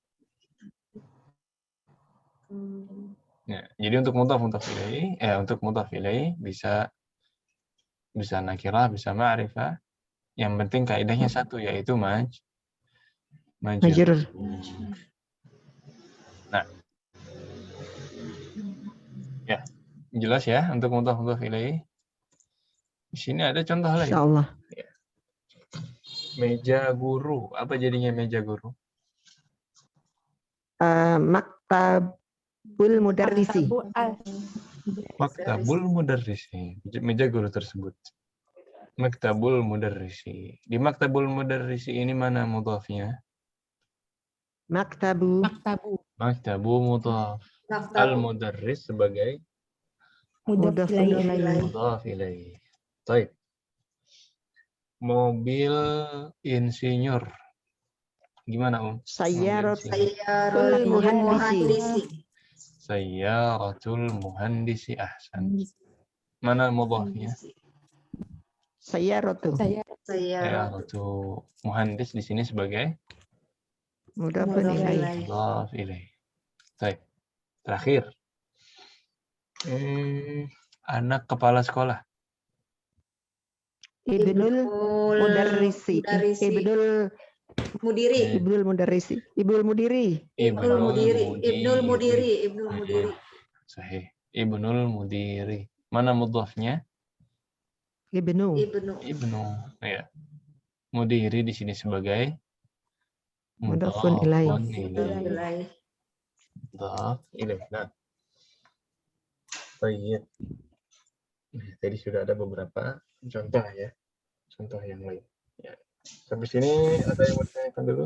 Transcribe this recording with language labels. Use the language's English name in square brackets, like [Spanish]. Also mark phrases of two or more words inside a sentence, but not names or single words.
[Indonesian] Ya, jadi untuk [Arabic] مضاف إليه [Indonesian] bisa nakirah, bisa ma'rifah. Yang penting kaidahnya satu, yaitu majrur. Nah. Ya, jelas ya untuk [Arabic] مضاف إليه. [Indonesian] Di sini ada contoh lain. Insyaallah. Ya. Meja guru. Apa jadinya meja guru? [Arabic] مكتب المدرس. مكتب المدرس. [Indonesian] Meja guru tersebut. [Arabic] مكتب المدرس. [Indonesian] Di [Arabic] مكتب المدرس [Indonesian] ini mana mudhafnya? [Arabic] مكتب مضاف. [Indonesian] Al-mudarris sebagai [Arabic] مضاف إليه. مضاف إليه. [Indonesian] Baik. Mobil insinyur. Gimana, [Arabic] سيارة المهندس. سيارة المهندس. أحسن. [Indonesian] Mana mudhafnya? [Arabic] Sayyaratu. [Indonesian] Sayyaratu. Muhandis di sini sebagai [Arabic] مضاف إليه. مضاف إليه. [Indonesian] Baik. Terakhir. Anak kepala sekolah. [Arabic] ابن المدرس. Ibnul mudiri. ابن المدرس. ابن المدير. ابن المدير. صحيح. ابن المدير. [Indonesian] Mana mudhafnya? [Arabic] Ibnu. [Indonesian] Ya. Mudiri di sini sebagai [Arabic] مضاف إليه. مضاف إليه. [Indonesian] Nah. Baik. Tadi sudah ada beberapa contoh ya. Contoh yang lain. Ya. Sampai sini ada yang mau ditanyakan dulu?